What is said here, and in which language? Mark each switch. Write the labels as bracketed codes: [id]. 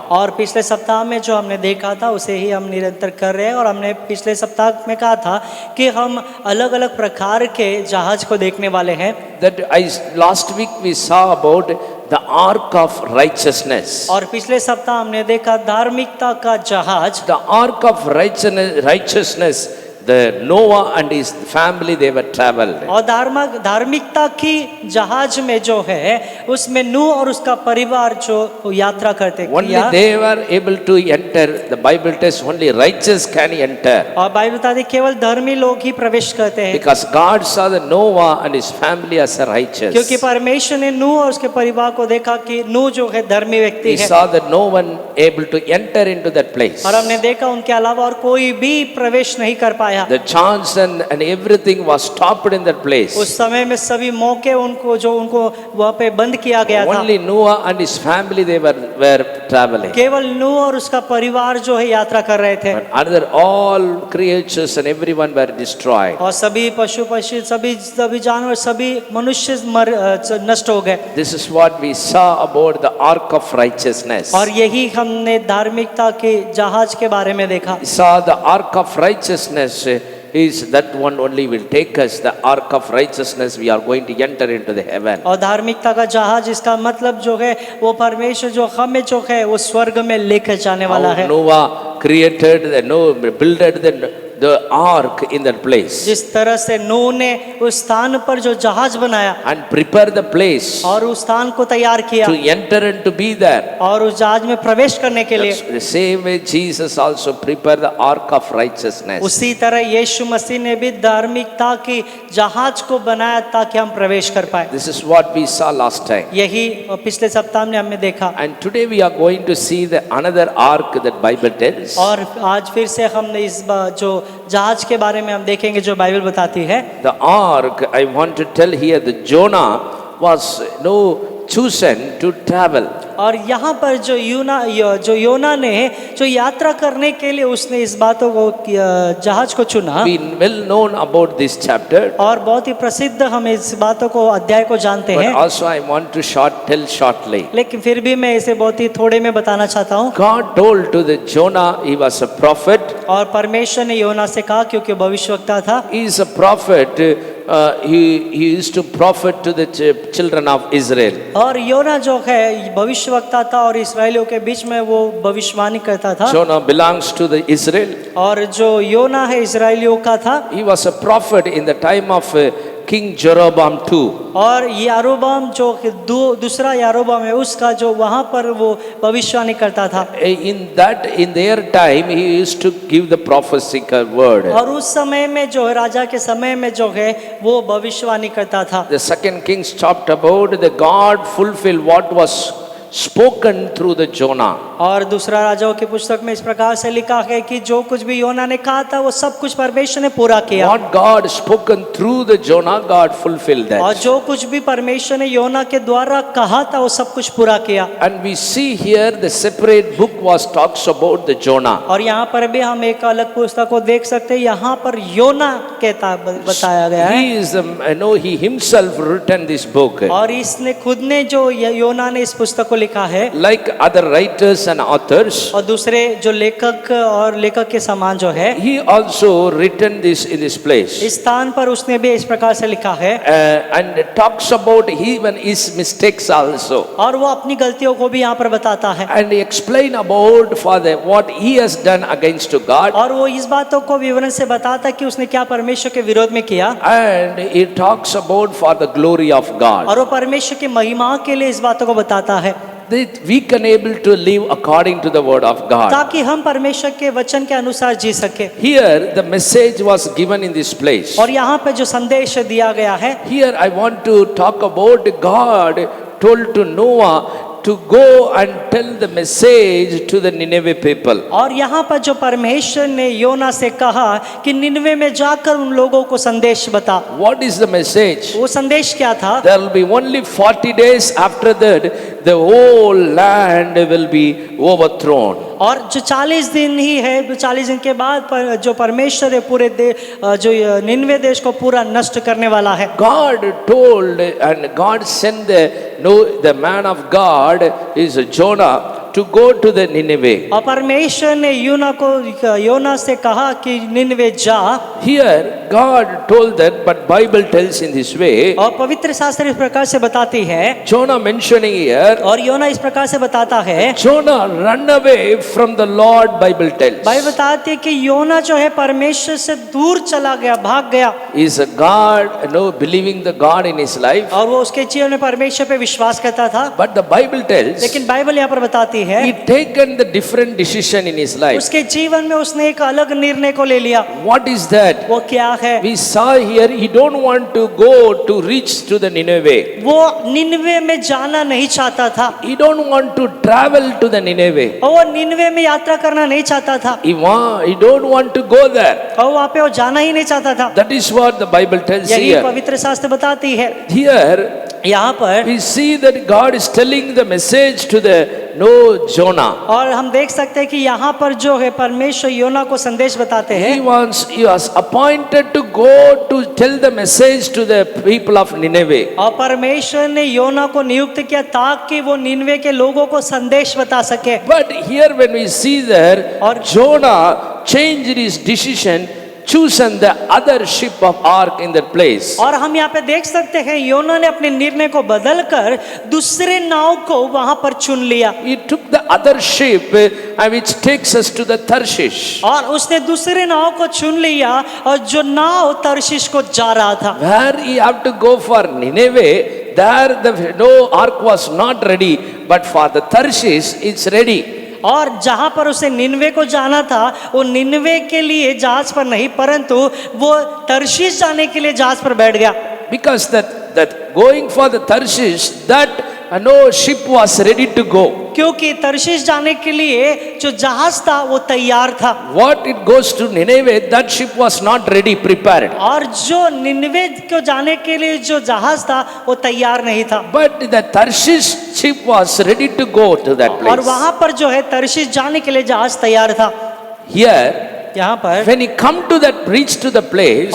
[hi] और पिछले सप्ताह में जो हमने देखा था उसे ही हम निरंतर कर रहे हैं, और हमने पिछले सप्ताह में कहा था कि हम अलग अलग प्रकार के जहाज को देखने वाले हैं। [en] That last week we saw about the ark of righteousness. [hi] और पिछले सप्ताह हमने देखा धार्मिकता का जहाज। [en] The ark of righteousness. The Noah and his family, they were traveled. [hi] और धार्मिकता की जहाज में जो है उसमें नूह और उसका परिवार जो यात्रा करते [en] Only [hi] किया, [en] they were able to enter. The Bible tells only righteous can enter. [hi] और बाइबल बताती है केवल धर्मी लोग ही प्रवेश करते हैं, [en] Because God saw the Noah and his family as a righteous. [hi] क्योंकि परमेश्वर ने नूह और उसके परिवार को देखा कि नूह जो है धर्मी व्यक्ति [en] He [hi] है, [en] saw that no one able to enter into that place. [hi] और हमने देखा उनके अलावा और कोई भी प्रवेश नहीं कर पाया बनाया। [en] The chance and everything was stopped in that place. [hi] उस समय में सभी मौके उनको वहाँ पे बंद किया गया था। [en] Only Noah and his family they were traveling. [hi] केवल नूह और उसका परिवार जो है यात्रा कर रहे थे। [en] But other all creatures and everyone were destroyed. [hi] और सभी पशु पक्षी सभी जानवर सभी मनुष्य नष्ट हो गए। [en] This is what we saw about the ark of righteousness. [hi] और यही हमने धार्मिकता के जहाज के बारे में देखा। [en] We saw the ark of righteousness is that one only will take us. The ark of righteousness we are going to enter into the heaven. [hi] और धार्मिकता का जहाज इसका मतलब जो है वो परमेश्वर जो हमें जो है वो स्वर्ग में लेकर जाने वाला है। [en] Noah created builded the ark in that place. [hi] जिस तरह से नूह ने उस स्थान पर जो जहाज बनाया [en] And prepare the place [hi] और उस स्थान को तैयार किया [en] to enter and to be there. [hi] और उस जहाज में प्रवेश करने के लिए [en] That's the same way Jesus also prepared the ark of righteousness. [hi] उसी तरह यीशु मसीह ने भी धार्मिकता की जहाज को बनाया ताकि हम प्रवेश कर पाए। [en] This is what we saw last time. [hi] यही पिछले सप्ताह में हमने देखा। [en] And today we are going to see the another ark that Bible tells. [hi] और आज फिर से हमने इस जो जहाज के बारे में हम देखेंगे जो बाइबल बताती है। [en] The ark, I want to tell here, the Jonah was chosen to travel. [hi] और यहाँ पर जो योना ने जो यात्रा करने के लिए उसने इस बातों को जहाज को चुना। [en] We well known about this chapter. [hi] और बहुत ही प्रसिद्ध हम इस बातों को अध्याय को जानते [en] But [hi] हैं। [en] also I want to tell shortly. [hi] लेकिन फिर भी मैं इसे बहुत ही थोड़े में बताना चाहता हूँ। [en] God told to the Jonah, he was a prophet. [hi] और परमेश्वर ने योना से कहा क्योंकि भविष्यवक्ता था। [en] He is a prophet. He used to prophet to the children of Israel. [hi] और योना जो है भविष्यवक्ता था और इस्राएलियों के बीच में वो भविष्यवाणी करता था। [en] Jonah belongs to the Israel. [hi] और जो योना है इस्राएलियों का था। [en] He was a prophet in the time of King Jeroboam II. [hi] और यारोबाम जो दूसरा यारोबाम है उसका जो वहाँ पर वो भविष्यवाणी करता था। [en] In their time he used to give the prophetic word. [hi] और उस समय में जो है राजा के समय में जो है वो भविष्यवाणी करता था। [en] The second Kings talked about the God fulfill what was spoken through the Jonah. [hi] और दूसरा राजाओं की पुस्तक में इस प्रकार से लिखा है कि जो कुछ भी योना ने कहा था वो सब कुछ परमेश्वर ने पूरा किया। [en] What God spoken through the Jonah, God fulfilled that. [hi] और जो कुछ भी परमेश्वर ने योना के द्वारा कहा था वो सब कुछ पूरा किया। [en] And we see here the separate book was talks about the Jonah. [hi] और यहाँ पर भी हम एक अलग पुस्तक को देख सकते हैं। यहाँ पर योना कहता बताया गया है। [en] He is he himself written this book. [hi] और इसने खुद ने जो योना ने इस पुस्तक को लिखा है। [en] Like other writers and authors. [hi] और दूसरे जो लेखक के समान जो है। [en] He also written this in this place. [hi] इस स्थान पर उसने भी इस प्रकार से लिखा है। [en] And talks about even his mistakes also. [hi] और वो अपनी गलतियों को भी यहाँ पर बताता है। [en] And he explain about what he has done against God. [hi] और वो इस बातों को विवरण से बताता है कि उसने क्या परमेश्वर के विरोध में किया। [en] And he talks about for the glory of God. [hi] और वो परमेश्वर की महिमा के लिए इस बातों को बताता है। [en] That we can able to live according to the word of God. [hi] ताकि हम परमेश्वर के वचन के अनुसार जी सके। [en] Here the message was given in this place. [hi] और यहाँ पे जो संदेश दिया गया है। [en] Here I want to talk about God told to Noah to go and tell the message to the Nineveh people. [hi] और यहाँ पर जो परमेश्वर ने योना से कहा कि निनवे में जाकर उन लोगों को संदेश बता। [en] What is the message? [hi] वो संदेश क्या था? [en] There will be only 40 days after that the whole land will be overthrown. [hi] और जो 40 दिन ही है 40 दिन के बाद जो परमेश्वर है पूरे जो निनवे देश को पूरा नष्ट करने वाला है। [en] God told and God sent the man of God is Jonah to go to the Nineveh. [hi] और परमेश्वर ने योना से कहा कि निनवे जा। [en] Here God told that, but Bible tells in this way. [hi] और पवित्र शास्त्र इस प्रकार से बताती है। [en] Jonah mentioning here. [hi] और योना इस प्रकार से बताता है। [en] Jonah run away from the Lord. Bible tells. [hi] Bible बताती है कि योना जो है परमेश्वर से दूर चला गया, भाग गया। [en] Is a God, believing the God in his life. [hi] और वो उसके जीवन में परमेश्वर पे विश्वास करता था। [en] But the Bible tells. [hi] लेकिन बाइबल यहाँ पर बताती बताती है, [en] he taken the different decision in his life. [hi] उसके जीवन में उसने एक अलग निर्णय को ले लिया। [en] What is that? [hi] वो क्या है? [en] We saw here he don't want to go to reach to the Nineveh. [hi] वो निनवे में जाना नहीं चाहता था, [en] He don't want to travel to the Nineveh. [hi] और वो निनवे में यात्रा करना नहीं चाहता था, [en] He don't want to go there. [hi] और वहाँ पे वो जाना ही नहीं चाहता था। [en] That is what the Bible tells [hi] यही [en] here. [hi] पवित्र शास्त्र बताती है। [en] Here [hi] यहाँ पर [en] we see that God is telling the message to the Jonah. [hi] और हम देख सकते हैं कि यहाँ पर जो है परमेश्वर योना को संदेश बताते हैं। [en] He was appointed to go to tell the message to the people of Nineveh. [hi] और परमेश्वर ने योना को नियुक्त किया ताकि वो निनवे के लोगों को संदेश बता सके। [en] But here when we see there, [hi] और [en] Jonah changed his decision, chosen the other ship of ark in that place. [hi] और हम यहाँ पे देख सकते हैं योना ने अपने निर्णय को बदलकर दूसरे नाव को वहां पर चुन लिया। [en] He took the other ship which takes us to the Tarshish. [hi] और उसने दूसरे नाव को चुन लिया और जो नाव तर्शीश को जा रहा था। [en] Where he have to go for Nineveh, there the ark was not ready, but for the Tarshish it's ready. [hi] और जहां पर उसे निनवे को जाना था, वो निनवे के लिए जहाज पर नहीं परंतु वो तर्शीश जाने के लिए जहाज पर बैठ गया। [en] Because that going for the Tarshish, that no ship was ready to go. [hi] क्योंकि तर्शीश जाने के लिए जो जहाज था वो तैयार था। [en] What it goes to Nineveh, that ship was not ready, prepared. [hi] और जो निनवे को जाने के लिए जो जहाज था वो तैयार नहीं था। [en] But the Tarshish ship was ready to go to that place. [hi] और वहां पर जो है तर्शीश जाने के लिए जहाज तैयार था। [en] Here, [hi] यहाँ पर [en] when he come to that, reach to the place,